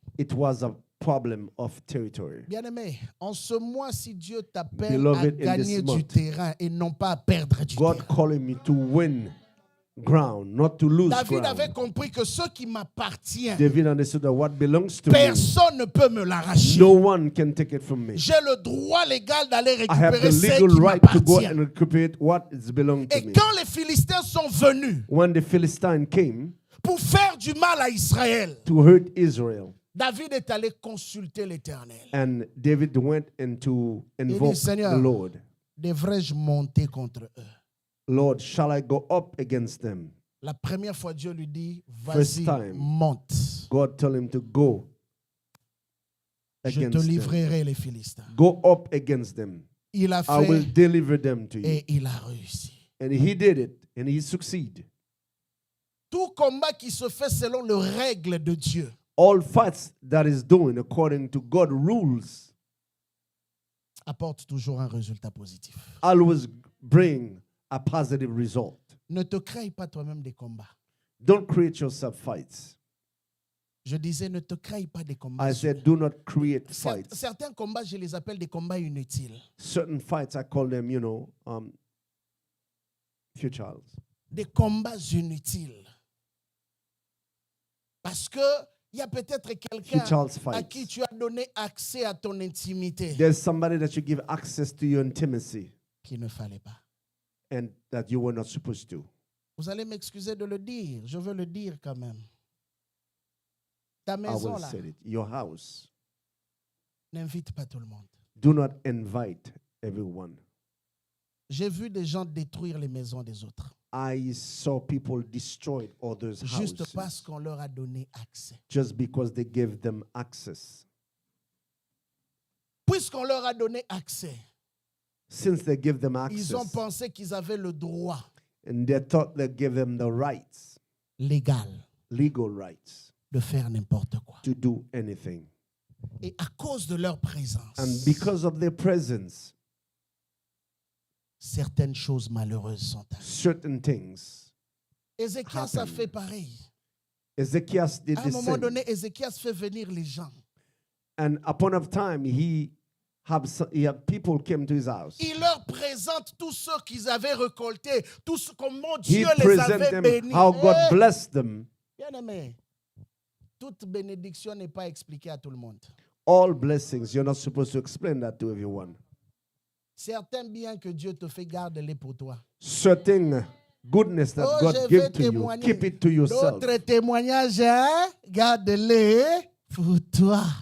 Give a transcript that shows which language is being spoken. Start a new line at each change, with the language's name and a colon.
English: It was a problem of territory.
French: Bien-aimé, en ce mois, si Dieu t'appelle à
English: Beloved, in
French: gagner
English: this
French: du
English: month,
French: terrain et non pas à perdre du
English: God
French: terrain.
English: calling me to win ground, not to lose
French: David avait
English: ground.
French: compris que ce qui m'appartient,
English: David understood that what belongs to me,
French: personne ne peut me l'arracher.
English: no one can take it from me.
French: J'ai le droit légal d'aller
English: I have
French: récupérer
English: the
French: ce
English: legal
French: qui
English: right to go
French: m'appartient.
English: and recuperate what is belong to
French: Et
English: me.
French: quand les Philistins sont venus
English: When the Philistine came
French: pour faire du mal à Israël,
English: to hurt Israel,
French: David est allé consulter l'Éternel.
English: and David went to invoke
French: Seigneur,
English: the Lord.
French: Devrais-je monter contre eux?
English: Lord, shall I go up against them?
French: La première fois, Dieu lui dit,
English: First
French: vas-y,
English: time.
French: monte.
English: God told him to go
French: Je te
English: against them.
French: livrerai les Philistins.
English: Go up against them.
French: Il a
English: I will
French: fait
English: deliver them to you.
French: et il a réussi.
English: And he did it, and he succeeded.
French: Tout combat qui se fait selon les règles de Dieu
English: All fights that is doing according to God's rules
French: apporte toujours un résultat positif.
English: always bring a positive result.
French: Ne te crée pas toi-même des combats.
English: Don't create yourself fights.
French: Je disais, ne te crée pas des combats.
English: I said, do not create
French: Cer-
English: fights.
French: Certains combats, je les appelle des combats inutiles.
English: Certain fights, I call them, futile.
French: Des combats inutiles. Parce que il y a peut-être quelqu'un
English: Futile
French: à qui
English: fights.
French: tu as donné accès à ton intimité
English: There's somebody that you give access to your intimacy
French: qu'il ne fallait pas.
English: and that you were not supposed to.
French: Vous allez m'excuser de le dire. Je veux le dire quand même. Ta
English: I
French: maison
English: will
French: là,
English: say it. Your house.
French: n'invite pas tout le monde.
English: Do not invite everyone.
French: J'ai vu des gens détruire les maisons des autres.
English: I saw people destroy others'
French: Juste
English: houses
French: parce qu'on leur a donné accès.
English: just because they gave them access.
French: Puisqu'on leur a donné accès,
English: Since they give them
French: ils ont
English: access,
French: pensé qu'ils avaient le droit
English: and they thought they gave them the rights,
French: légal
English: legal rights,
French: de faire n'importe quoi.
English: to do anything.
French: Et à cause de leur présence,
English: And because of their presence,
French: certaines choses malheureuses sont arrivées.
English: certain things.
French: Ézéchias a
English: Happen.
French: fait pareil.
English: Ezekias did
French: À un
English: the
French: moment
English: same.
French: donné, Ézéchias fait venir les gens.
English: And upon a time, he had people came to his house.
French: Il leur présente tous ceux qu'ils avaient récoltés, tous comment
English: He
French: Dieu les
English: present
French: avait
English: them
French: bénis.
English: how God
French: Eh, blessed them. bien aimé, toute bénédiction n'est pas expliquée à tout le monde.
English: All blessings, you're not supposed to explain that to everyone.
French: Certains biens que Dieu te fait, garde-les pour toi.
English: Certain goodness that Oh, God
French: je
English: give
French: vais
English: to you,
French: témoigner.
English: keep it to yourself.
French: D'autres témoignages, hein, garde-les pour toi.